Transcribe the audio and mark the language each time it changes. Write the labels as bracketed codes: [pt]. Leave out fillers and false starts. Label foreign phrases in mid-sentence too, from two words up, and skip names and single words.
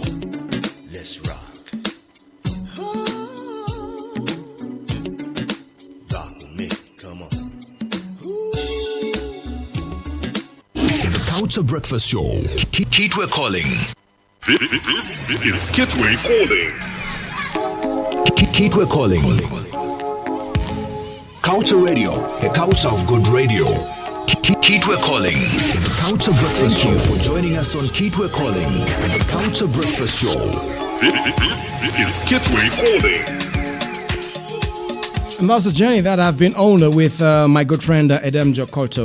[en] Let's rock. Culture Breakfast Show. Kitwe calling. This is Kitwe calling. Kitwe calling. Culture Radio, a culture of good radio. Kitwe calling. The Culture Breakfast Show. For joining us on Kitwe calling. The Culture Breakfast Show. This is Kitwe calling. And that's a journey that I've been on with my good friend Edem Jokoto.